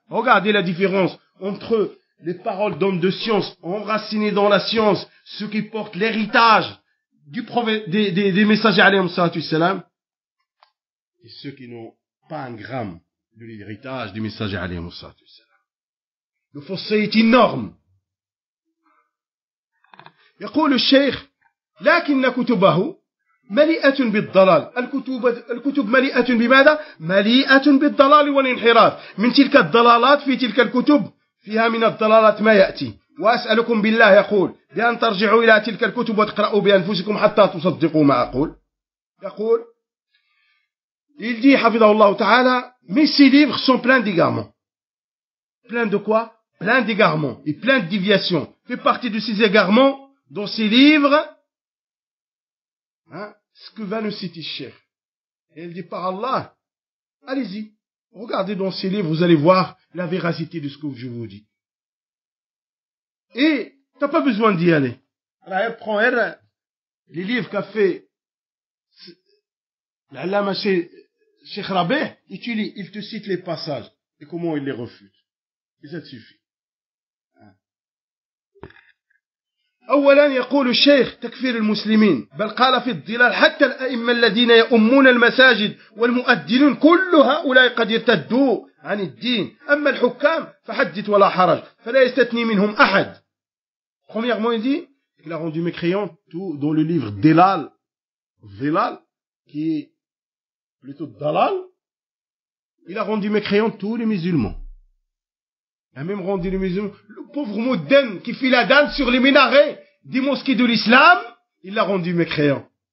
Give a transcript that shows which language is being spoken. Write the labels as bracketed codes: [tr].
[fr] Regardez la différence entre les paroles d'hommes de science enracinés dans la science, ceux qui portent l'héritage du prophète, des messagers alayhi salatu wassalam, et ceux qui n'ont pas un gramme de l'héritage du messager alayhi salatu wassalam. Le fossé est énorme. [ar] يقول الشيخ لكن كتبه مليئة بالضلال. الكتب مليئة بماذا؟ مليئة بالضلال والانحراف. من تلك الضلالات في تلك الكتب فيها من الضلالات ما يأتي. وأسألكم بالله يقول بأن ترجعوا إلى تلك الكتب وتقرأوا بأنفسكم حتى تصدقوا ما أقول. يقول [fr] Il dit, hafidhahullah ta'ala, mais ces livres sont pleins d'égarements. Pleins de quoi? Pleins d'égarements et pleins de déviations. Fait partie de ces égarements dans ces livres, hein, ce que va nous citer Cheikh. Et il dit, par Allah, allez-y, regardez dans ces livres, vous allez voir la véracité de ce que je vous dis. Et t'as pas besoin d'y aller. Alors elle prend, elle, les livres qu'a fait l'allama Cheikh Rabé, il te cite les passages et comment il les refute. Et ça te suffit. [ar] اولا يقول الشيخ تكفير المسلمين بل قال في الظلال حتى الائمة الذين يؤمون المساجد والمؤذنون كل هؤلاء قد ارتدوا عن الدين اما الحكام فحدث ولا حرج فلا يستثني منهم احد. [fr] Premièrement, il dit, il a rendu mécréant tout dans le livre Dilal, Dilal, qui est plutôt Dalal, il a rendu mécréant tous les musulmans. Il a même rendu les musulmans, le pauvre Mouden qui fit la danse sur les minarets des mosquées de l'islam, il l'a rendu mécréant.